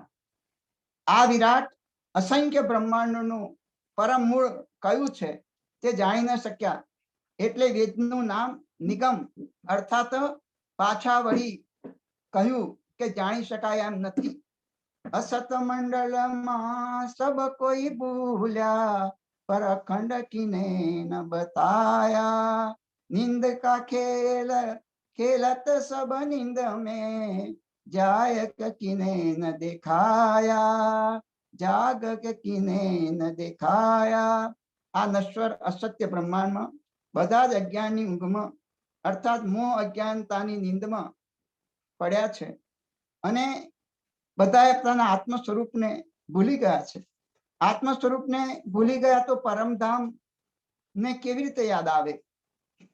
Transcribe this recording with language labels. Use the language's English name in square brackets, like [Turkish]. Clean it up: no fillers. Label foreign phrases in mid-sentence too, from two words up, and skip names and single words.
[Gujarati] આ વિરાટ અસંખ્ય બ્રહ્માંડનું પરમ મૂળ કયું છે તે જાણી ન શક્યા, એટલે વેદનું નામ નિગમ અર્થાત પાછા વળી કહ્યું કે જાણી શકાય એમ નથી. [Hindi] असत मंडल में सब कोई भूल्या, पर अखंड किने न बताया, नींद का खेल खेलत सब नींद में, जायक किने न दिखाया, जाग के किने न दिखाया. [Gujarati] આ નશ્વર અસત્ય બ્રહ્માંડમાં બધા જ અજ્ઞાનની ઊંઘમાં અર્થાત મોહ અજ્ઞાનતાની નીંદમાં પડ્યા છે અને બધા પોતાના આત્મ સ્વરૂપને ભૂલી ગયા છે. આત્મ સ્વરૂપને ભૂલી ગયા તો પરમધામ ને કેવી રીતે યાદ આવે?